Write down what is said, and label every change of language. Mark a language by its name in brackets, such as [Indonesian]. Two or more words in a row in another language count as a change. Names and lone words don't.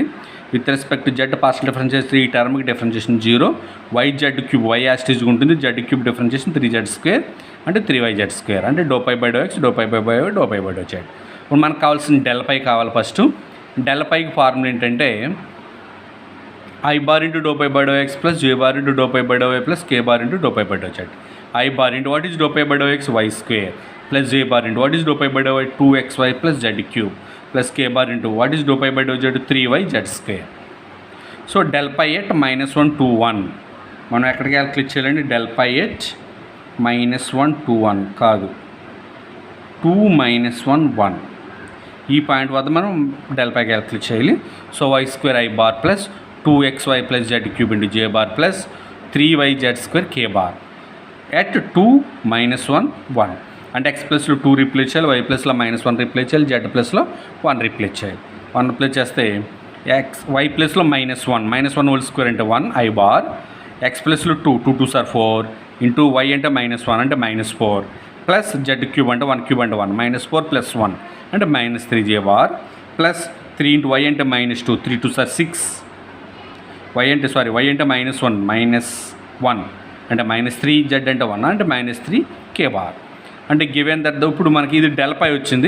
[English] with respect z partial differentiation [Telugu] ఈ టర్మ్కి [English] differentiation 0 y z cube y as it is [Telugu] ఉంటుంది [English] z cube differentiation 3z square [Telugu] అంటే 3yz స్క్వేర్ అంటే [English] dou pi by dou x dou pi by by dou pi by dou z. [Telugu] ఇప్పుడు మనకు కావాల్సిన డెల్ పై కావాలి. ఫస్ట్ డెల్ పైకి ఫార్ములా ఏంటంటే [English] I bar into dou pi by dou x plus j bar into dou pi by dou y plus k bar into dou pi by dou z. I bar into what is dou pi by dou x y square plus j bar into what is dou pi by dou y 2xy plus z cube plus k bar into what is dou pi by dou z 3yz square. So del pi at minus 1 2 1 [Telugu] మనం ఎక్కడ క్యాలిక్యులేట్ చేయాలండి [English] del pi at minus 1 2 1 కాదు 2 minus 1 1 [Telugu] ఈ పాయింట్ వద్ద మనం [English] del pi [Telugu] క్యాలిక్యులేట్ చేయాలి. [English] సో y square I bar plus 2xy plus z cube into j bar plus 3yz square k bar at 2 minus 1 1 [Telugu] అంటే x ప్లస్లో 2 రీప్లేస్ చేయాలి y ప్లస్లో మైనస్ 1 రీప్లేస్ చేయాలి [English] z ప్లస్లో 1 రీప్లేస్ చేయాలి. [Telugu] 1 రీప్లేస్ చేస్తే y ప్లస్లో -1 [English] whole square [Telugu] అంటే 1 [English] I bar [Telugu] x ప్లస్లో 2 2 2 4 ఇంటూ y అంటే -1 అంటే -4 [English] plus z cube [Telugu] అంటే 1 క్యూబ్ అంటే 1 -4 ప్లస్ 1 అంటే -3 [English] j bar plus 3 into y [Telugu] అంటే -2 3 2 6 y అంటే -1 అంటే -3z అంటే 1 అంటే -3 [English] k bar [Telugu] అంటే [English] given that [Telugu] ఇప్పుడు మనకి ఇది [English] del pi [Telugu] వచ్చింది.